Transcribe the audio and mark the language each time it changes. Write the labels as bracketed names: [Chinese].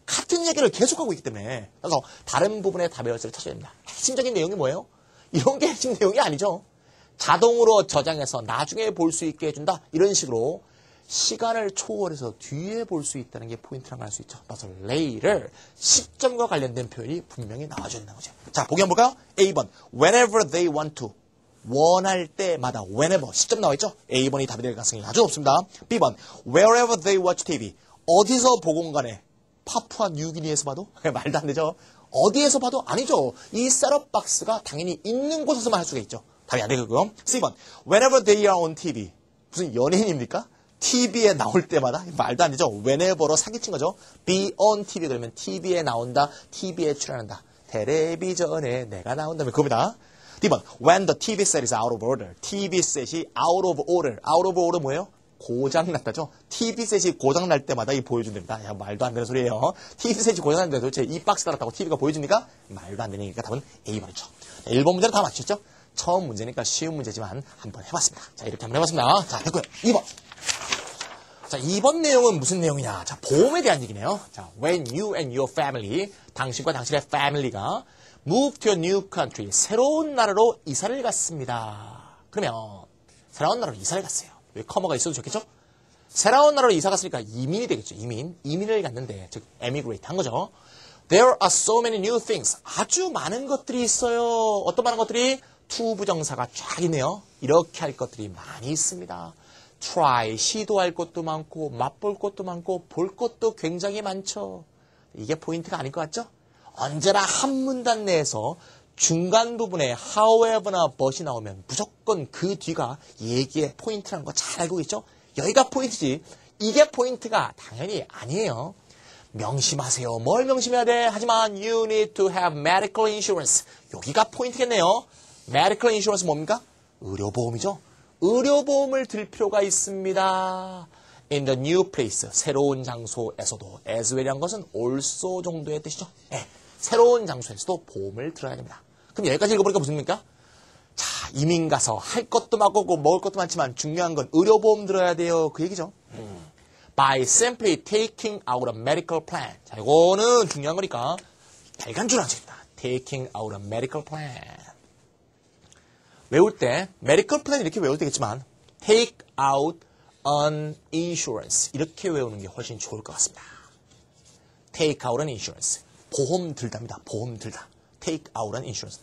[Korean] 같은 얘기를 계속하고 있기 때문에. 그래서 다른 부분에 답의 열쇠를 찾아야 됩니다. 핵심적인 내용이 뭐예요? 이런 게 핵심 내용이 아니죠. 자동으로 저장해서 나중에 볼 수 있게 해준다. 이런 식으로 시간을 초월해서 뒤에 볼 수 있다는 게 포인트라고 할 수 있죠. 그래서 later, 시점과 관련된 표현이 분명히 나와져 있는 거죠. 자, 보기 한번 볼까요? [English] A번, whenever they want to. [Korean] 원할 때마다 whenever 시점 나와 있죠? A번이 답이 될 가능성이 아주 높습니다. B번 [English] wherever they watch TV [Korean] 어디서 보건 간에 파푸아 뉴기니에서 봐도? 말도 안 되죠. 어디에서 봐도 아니죠. 이 셋업 박스가 당연히 있는 곳에서만 할 수가 있죠. 답이 안 되고요. C번. [English] Whenever they are on TV. [Korean] 무슨 연예인입니까? TV에 나올 때마다 말도 안 되죠. Whenever로 사기친 거죠. [English] Be on TV [Korean] 그러면 TV에 나온다. TV에 출연한다. 텔레비전에 내가 나온다면 그겁니다. D번. [English] When the TV set is out of order. TV set이 out of order. out of order [Korean] 뭐예요? 고장났다죠. TV 셋이 고장날 때마다 이 보여준답니다. 야, 말도 안 되는 소리예요. TV 셋이 고장났는데 도대체 이 박스 달았다고 TV가 보여줍니까? 말도 안 되니까 답은 A번이죠. 1번 문제는 다 맞추셨죠? 처음 문제니까 쉬운 문제지만 한번 해봤습니다. 자, 이렇게 한번 해봤습니다. 자, 됐고요. 2번. 자, 2번 내용은 무슨 내용이냐? 자, 보험에 대한 얘기네요. [English] 자, when you and your family, [Korean] 당신과 당신의 [English] family가 move to a new country, [Korean] 새로운 나라로 이사를 갔습니다. 그러면 새로운 나라로 이사를 갔어요. 왜 커머가 있어도 좋겠죠? 새로운 나라로 이사 갔으니까 이민이 되겠죠. 이민을 갔는데, 즉 emigrate 한 거죠. [English] There are so many new things. [Korean] 아주 많은 것들이 있어요. 어떤 많은 것들이? to 부정사가 쫙 있네요. 이렇게 할 것들이 많이 있습니다. try, 시도할 것도 많고 맛볼 것도 많고 볼 것도 굉장히 많죠. 이게 포인트가 아닐 것 같죠? 언제나 한 문단 내에서 중간 부분에 however나 but이 나오면 무조건 그 뒤가 얘기의 포인트라는 거 잘 알고 있죠? 여기가 포인트지 이게 포인트가 당연히 아니에요. 명심하세요. 뭘 명심해야 돼? 하지만 [English] you need to have medical insurance. [Korean] 여기가 포인트겠네요. [English] medical insurance [Korean] 뭡니까? 의료보험이죠. 의료보험을 들 필요가 있습니다. [English] in the new place, [Korean] 새로운 장소에서도 [English] as well이란 것은 also [Korean] 정도의 뜻이죠. 네, 새로운 장소에서도 보험을 들어야 됩니다. 그럼 여기까지 읽어보니까 무슨 말입니까? 자, 이민 가서 할 것도 많고 먹을 것도 많지만 중요한 건 의료보험 들어야 돼요. 그 얘기죠. [English] By simply taking out a medical plan. [Korean] 자, 이거는 중요한 거니까 발간줄 하십니다. [English] Taking out a medical plan. [Korean] 외울 때 medical plan 이렇게 외워도 되겠지만 [English] take out an insurance [Korean] 이렇게 외우는 게 훨씬 좋을 것 같습니다. [English] Take out an insurance. [Korean] 보험 들답니다. 보험 들다. [English] Take out an insurance.